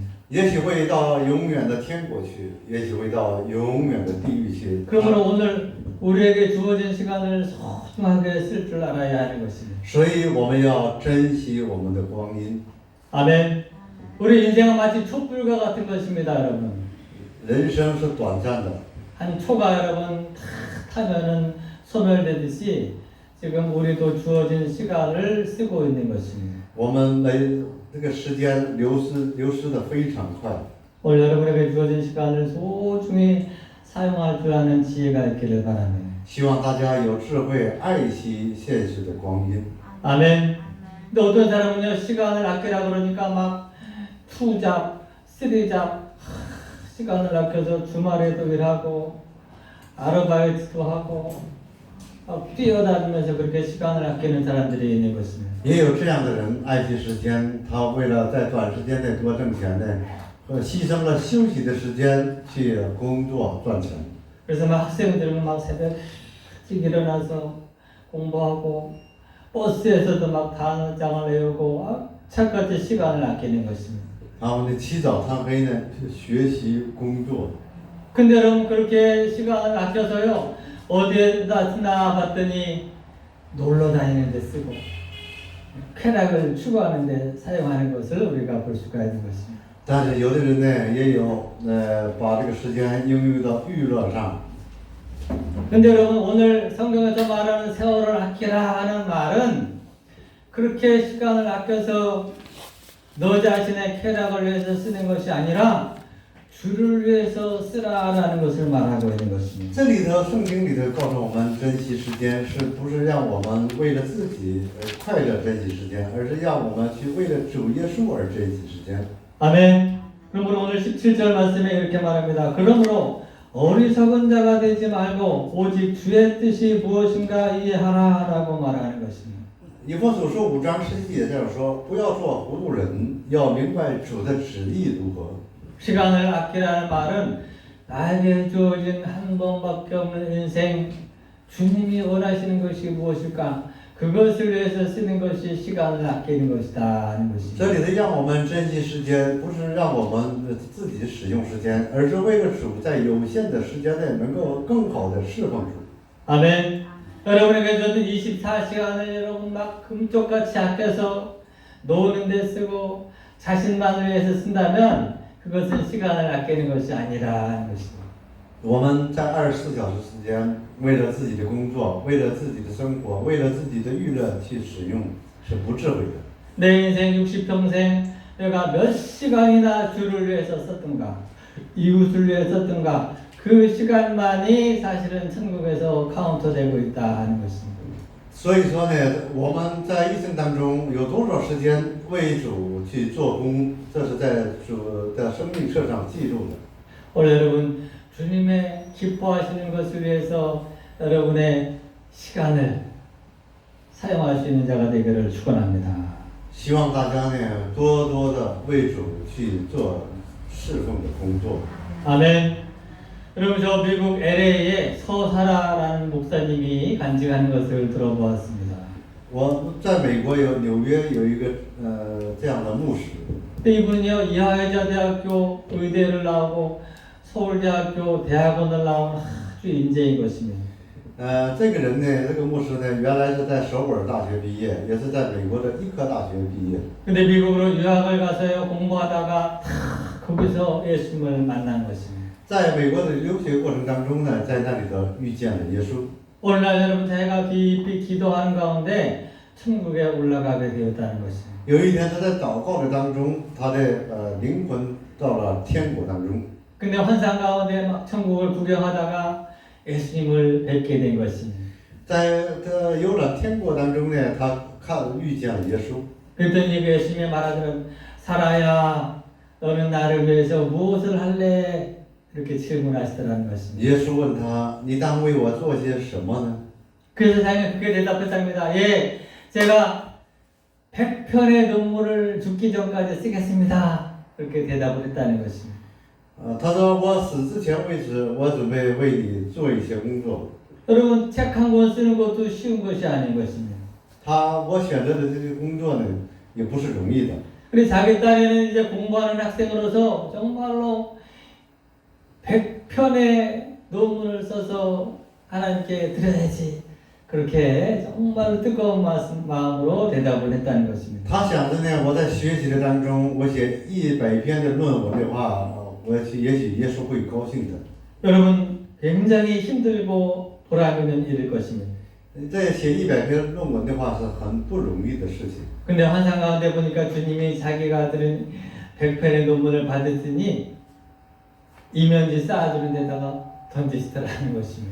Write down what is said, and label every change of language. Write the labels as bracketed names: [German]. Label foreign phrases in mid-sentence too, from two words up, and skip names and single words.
[Chinese] 也许会到永远的天国去，也许会到永远的地狱去。 [Korean] 그러므로 오늘 우리에게 주어진 시간을 소중하게 쓸 줄 알아야 하는 것입니다. [Chinese] 所以我们要珍惜我们的光阴。 [Korean] 아멘. 우리 인생은 마치 촛불과 같은 것입니다, 여러분. [Chinese] 人生是短暂的， [Korean] 한 초가 여러분 탁 타면은 소멸되듯이 지금 우리도 주어진 시간을 쓰고 있는 것입니다. [Chinese] 我们这个时间流失的非常快。 [Korean] 오늘 여러분에게 주어진 시간을 소중히 사용할 줄 아는 지혜가 있기를 바랍니다. [Chinese] 希望大家有智慧，爱惜现实的光阴。 [Korean] 아멘. 근데 어떤 사람은요 시간을 아끼라 그러니까 막 투잡, 쓰리잡 시간을 아껴서 주말에도 일하고 아르바이트도 하고 막 뛰어다니면서 그렇게 시간을 아끼는 사람들이 있는 것입니다. [Chinese] 也有这样的人爱惜时间，他为了在短时间内多挣钱呢，牺牲了休息的时间去工作赚钱。 [Korean] 그래서 막 학생들은 막 새벽 일찍 일어나서 공부하고 버스에서도 막 단어장을 외우고 차까지 시간을 아끼는 것입니다. [Chinese] 他们呢起早贪黑呢去学习工作。 [Korean] 근데 여러분 그렇게 시간을 아껴서요 어디에다 쓰나 봤더니 놀러 다니는 데 쓰고 쾌락을 추구하는 데 사용하는 것을 우리가 볼 수가 있는 것입니다. [Chinese] 但是有的人呢也有把这个时间应用到娱乐上。 [Korean] 근데 여러분 오늘 성경에서 말하는 세월을 아끼라 하는 말은 그렇게 시간을 아껴서 너 자신의 쾌락을 위해서 쓰는 것이 아니라 주를 위해서 쓰라라는 것을 말하고 있는 것입니다. [Chinese] 这里头圣经里头告诉我们，珍惜时间是不是让我们为了自己快乐珍惜时间，而是让我们去为了主耶稣而珍惜时间。 [Korean] 아멘. 그러므로 오늘 17절 말씀에 이렇게 말합니다. 그러므로 어리석은 자가 되지 말고 오직 주의 뜻이 무엇인가 이해하라라고 말하는 것입니다. [Chinese] 以弗所书5章10节这样说：不要做糊涂人，要明白主的旨意如何。 [Korean] 시간을 아끼라는 말은 나에게 주어진 한 번밖에 없는 인생 주님이 원하시는 것이 무엇일까? 그것을 위해서 쓰는 것이 시간을 아끼는 것이다 하는 것입니다. [Chinese] 这里头让我们珍惜时间，不是让我们自己使用时间，而是为了主在有限的时间内能够更好的侍奉主。 [Korean] 아멘. 여러분에게 저도 24시간을 여러분 막 금쪽같이 아껴서 노는 데 쓰고 자신만을 위해서 쓴다면 그것은 시간을 아끼는 것이 아니라 하는 것입니다. [Chinese] 我们在24小时时间，为了自己的工作，为了自己的生活，为了自己的娱乐去使用，是不智慧的。 [Korean] 내 인생 60평생 내가 몇 시간이나 주를 위해서 썼던가 이웃을 위해 썼던가 그 시간만이 사실은 천국에서 카운트되고 있다 하는 것입니다. [Chinese] 所以说呢，我们在一生当中有多少时间为主去做工，这是在主的生命册上记录的。 [Korean] 오늘 여러분 주님의 기뻐하시는 것을 위해서 여러분의 시간을 사용할 수 있는 자가 되기를 축원합니다. [Chinese] 希望大家呢多多的为主去做侍奉的工作。 [Korean] 아멘. 여러분 저 미국 LA에 서사라라는 목사님이 간증하는 것을 들어보았습니다. [Chinese] 我在美国纽约有一个这样的牧师， [Korean] 이분이요 이하여자대학교 의대를 나오고 서울대학교 대학원을 나온 아주 인재인 것입니다. [Chinese] 这个人呢，这个牧师呢，原来是在首尔大学毕业，也是在美国的医科大学毕业。 [Korean] 근데 미국으로 유학을 가서요 공부하다가 거기서 예수님을 만난 것입니다. [Chinese] 在美国的留学过程当中呢，在那里头遇见了耶稣。 [Korean] 오늘날 여러분 제가 깊이 기도하는 가운데 천국에 올라가게 되었다는 것입니다. [Chinese] 有一天他在祷告的当中，他的灵魂到了天国当中。 [Korean] 근데 환상 가운데 막 천국을 구경하다가 예수님을 뵙게 된 것입니다. [Chinese] 在游览天国当中呢，他遇见了耶稣。 [Korean] 그랬더니 그 예수님이 말하기를 사라야 너는 나를 위해서 무엇을 할래? 이렇게 질문하시더라는 것입니다. [Chinese] 耶稣问他：“你当为我做些什么呢？” [Korean] 그래서 자기는 그게 대답했답니다. 예, 제가 100편의 논문을 죽기 전까지 쓰겠습니다. 그렇게 대답을 했다는 것입니다. [Chinese] 他说：“我死之前为止，我准备为你做一些工作。” [Korean] 여러분 책 한 권 쓰는 것도 쉬운 것이 아닌 것입니다. [Chinese] 我选择的这个工作呢，也不是容易的。 [Korean] 그리고 자기 딸에는 이제 공부하는 학생으로서 정말로 100편의 논문을 써서 하나님께 드려야지. 그렇게 정말 뜨거운 마음으로 대답을 했다는 것입니다. [Chinese] 他想着呢，我在学习的当中，我写100篇的论文的话，也许耶稣会高兴的。 [Korean] 여러분 굉장히 힘들고 보람 있는 일일 것입니다. [Chinese] 这写100篇论文的话是很不容易的事情。 [Korean] 근데 환상 가운데 보니까 주님이 자기가 들은 100편의 논문을 받았으니 이면지 쌓아주는 데다가 던지시더라는 것입니다.